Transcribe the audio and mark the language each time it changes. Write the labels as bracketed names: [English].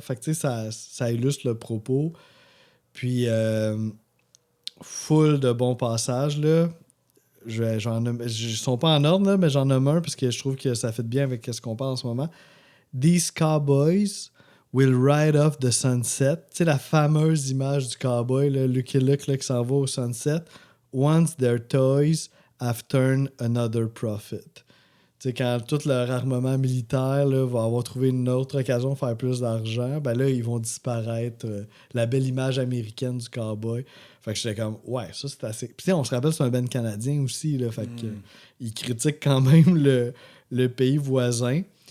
[French] Fait que, tu sais, ça illustre le propos. Puis, full de bons passages, là. Ils sont pas en ordre, là, mais j'en nomme un parce que je trouve que ça fait bien avec ce qu'on parle en ce moment. [English] These cowboys will ride off the sunset. [French] Tu sais, la fameuse image du cowboy, là, Lucky Luke, là, qui s'en va au sunset. [English] Once their toys have turned another profit. [French] Tu sais, quand tout leur armement militaire là, va avoir trouvé une autre occasion de faire plus d'argent, ben là, ils vont disparaître. La belle image américaine du cowboy. Fait que j'étais comme, ouais, ça, c'est assez... Puis tu sais, on se rappelle, c'est un band canadien aussi, là. Fait que ils critiquent quand même le pays voisin.